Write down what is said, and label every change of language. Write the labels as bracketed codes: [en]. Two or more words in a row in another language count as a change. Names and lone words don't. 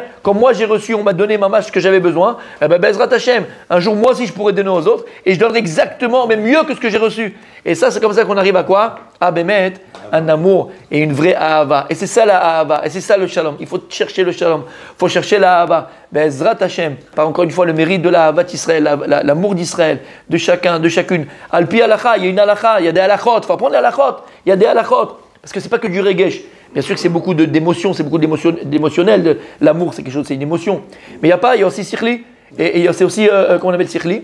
[fr] Comme moi, j'ai reçu, on m'a donné ma mâche que j'avais besoin, [he] Ezrat Hashem, [fr] un jour, moi aussi, je pourrais donner aux autres, et je donnerai exactement, même mieux que ce que j'ai reçu. Et ça, c'est comme ça qu'on arrive à quoi? À Bémet, un amour et une vraie ahava. Et c'est ça la ahava, et c'est ça le shalom. Il faut chercher le shalom, il faut chercher la ahava. [he] Ezrat Hashem, [fr] par encore une fois, le mérite de la ahava d'Israël, l'amour d'Israël, de chacun, de chacune. [he] Alpi halakha, [fr] il y a une halakha, il y a des halakhot, il faut apprendre les halakhot, il y a des halakhot. Parce que c'est pas que du regesh. Bien sûr que c'est beaucoup d'émotions, c'est beaucoup d'émotionnel. L'amour, c'est quelque chose, c'est une émotion. Mais il y a aussi sikhli, et c'est aussi, comment on appelle sikhli?